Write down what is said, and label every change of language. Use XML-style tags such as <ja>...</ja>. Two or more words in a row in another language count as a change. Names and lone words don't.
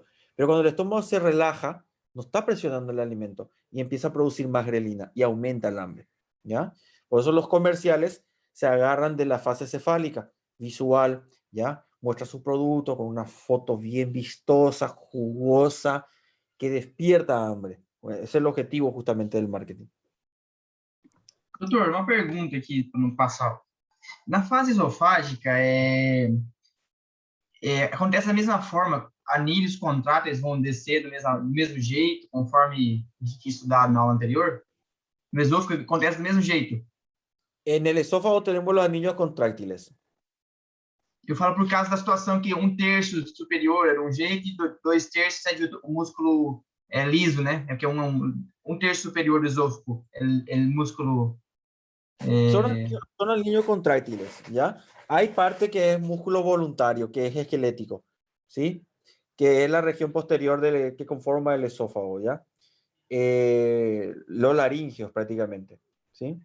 <es>Pero cuando el estómago se relaja, no está presionando el alimento y empieza a producir más grelina y aumenta el hambre, ¿ya? Por eso los comerciales se agarran de la fase cefálica, visual, ¿ya? Muestra su producto con una foto bien vistosa, jugosa, que despierta hambre. Ese es el objetivo justamente del marketing.</es> <pt>Doutor, uma pergunta aqui para não passar. Na fase esofágica, acontece da mesma forma, anilhos contráteis vão descer do mesmo jeito, conforme a gente tinha estudado na aula anterior? No esôfago acontece do mesmo jeito.</pt> <es>En el esófago tenemos los anillos contráctiles.</es> <pt>Eu falo por causa da situação que um terço superior é de um jeito e dois terços é de um músculo liso, né? É que é um terço superior do esôfago,</pt> <es>el músculo... Son anillos contráctiles, ¿ya? Hay parte que es músculo voluntario, que es esquelético, ¿sí? Que es la región posterior que conforma el esófago, ¿ya? Los laringeos prácticamente, ¿sí?</es>